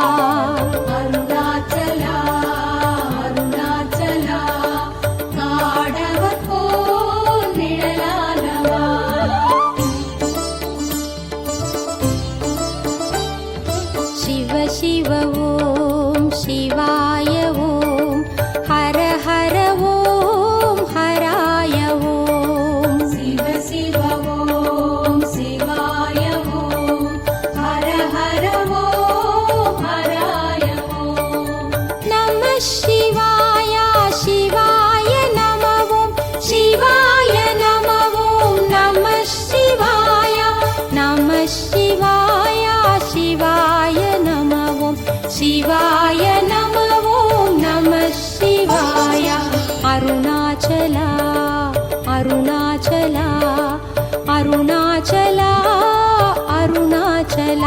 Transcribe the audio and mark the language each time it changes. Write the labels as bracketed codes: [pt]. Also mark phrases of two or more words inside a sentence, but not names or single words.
[ta] அருணாச்சலா அருணாச்சலா காடவர் போல் நிழலானவா [sa] शिव शिव ॐ शिवाय ॐ हर हर ॐ हराय ॐ शिव शिव ॐ शिवाय ॐ हर हर ॐ हराय ॐ [ta] நம சிவாய சிவாய நமவோம் சிவாய நமவோம் நம சிவாய நம சிவாய சிவாய நமவோம் சிவாய நமவோம் நம சிவாய அருணாச்சலா அருணாச்சலா அருணாச்சலா அருணாச்சலா